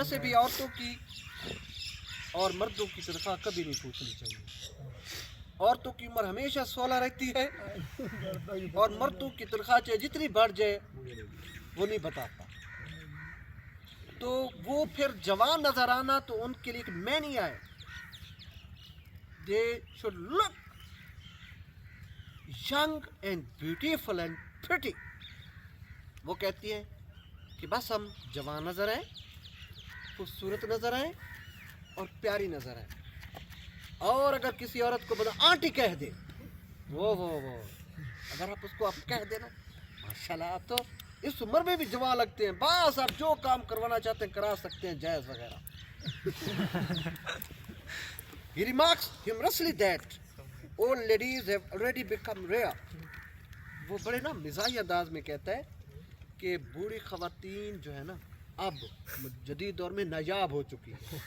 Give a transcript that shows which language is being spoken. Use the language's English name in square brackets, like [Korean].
[Urdu] ویسے بھی عورتوں کی اور مردوں کی تنخواہ کبھی نہیں پوچھنی چاہیے. عورتوں کی عمر ہمیشہ 16 رہتی ہے اور مردوں کی تنخواہ چاہے جتنی بڑھ جائے وہ نہیں بتاتا. تو وہ پھر جوان نظر آنا تو ان کے لیے ایک مینیا ہے. [English] They should look young and beautiful and pretty. [Urdu] وہ کہتی ہیں کہ بس ہم جوان نظر آئیں، خوبصورت نظر آئیں اور پیاری نظر آئیں. اور اگر کسی عورت کو بتا آنٹی کہہ دے، وہ اگر آپ اس کو آپ کہہ دینا ماشاءاللہ آپ تو اس عمر میں بھی جوان لگتے ہیں، بس آپ جو کام کروانا چاہتے ہیں کرا سکتے ہیں، جائز وغیرہ. [English] He remarks humorously that old ladies have already become rare. [Urdu] وہ بڑے نا مزاحی انداز میں کہتا ہے کہ بوڑھی خواتین جو ہے نا اب جدید دور میں نایاب ہو چکی ہے.